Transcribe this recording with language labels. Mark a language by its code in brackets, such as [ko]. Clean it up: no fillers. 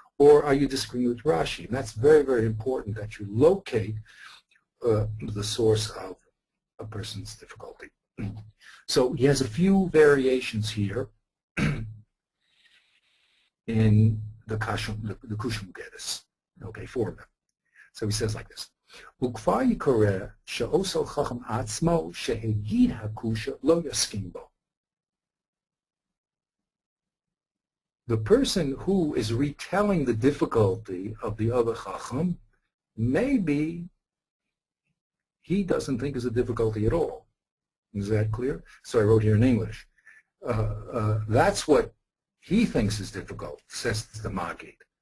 [en] Or are you disagreeing with Rashi? And that's very, very important that you locate the source of a person's difficulty. So he has a few variations here in the Kushim Geddes. Okay, 4 of them. So he says like this. [he] וכבר יקרה שעושה חכם עצמו שהגיד הקושיה לא יסכים בו. [en] The person who is retelling the difficulty of the other chacham, maybe he doesn't think it's a difficulty at all. Is that clear? So I wrote here in English. That's what he thinks is difficult, says the Maggid.